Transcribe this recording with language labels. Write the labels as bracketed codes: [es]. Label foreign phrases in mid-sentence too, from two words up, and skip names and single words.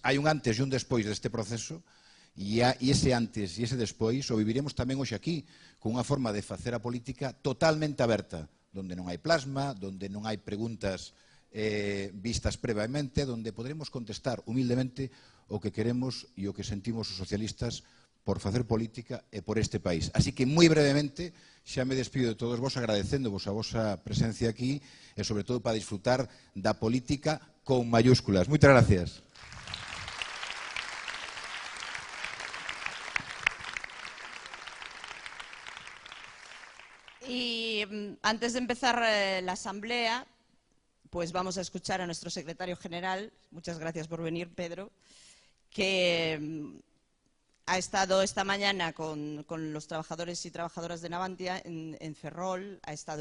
[gl] Hai un antes e un despois deste proceso, e ese antes e ese despois o viviremos tamén hoxe aquí, con unha forma de facer a política totalmente aberta, donde non hai plasma, donde non hai preguntas vistas previamente, donde poderemos contestar humildemente o que queremos e o que sentimos os socialistas por facer política e por este país. Así que, moi brevemente, xa me despido de todos vos agradecéndovos a vosa presencia aquí e, sobre todo, para disfrutar da política con mayúsculas. Moitas gracias. [es] Y antes de empezar la asamblea, pues vamos a escuchar a nuestro secretario general. Muchas gracias por venir, Pedro, que ha estado esta mañana con los trabajadores y trabajadoras de Navantia en Ferrol, ha estado